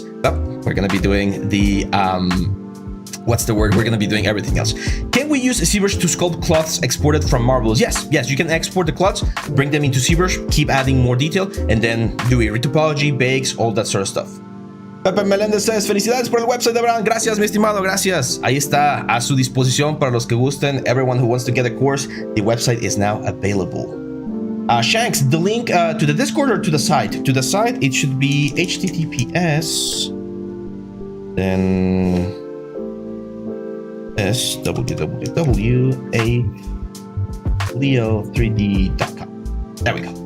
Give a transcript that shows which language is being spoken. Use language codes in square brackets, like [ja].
[en] But we're gonna be doing the, we're gonna be doing everything else. Can we use ZBrush to sculpt cloths exported from Marvelous? Yes, you can export the cloths, bring them into ZBrush, keep adding more detail, and then do a retopology, bakes, all that sort of stuff. Pepe Melendez says, [es] felicidades por el website, Abraham. Gracias, mi estimado, gracias. Ahí está a su disposición para los que gusten. [en] Everyone who wants to get a course, the website is now available. Shanks, the link to the Discord or to the site? To the site, it should be https. Then www.leo3d.com. There we go.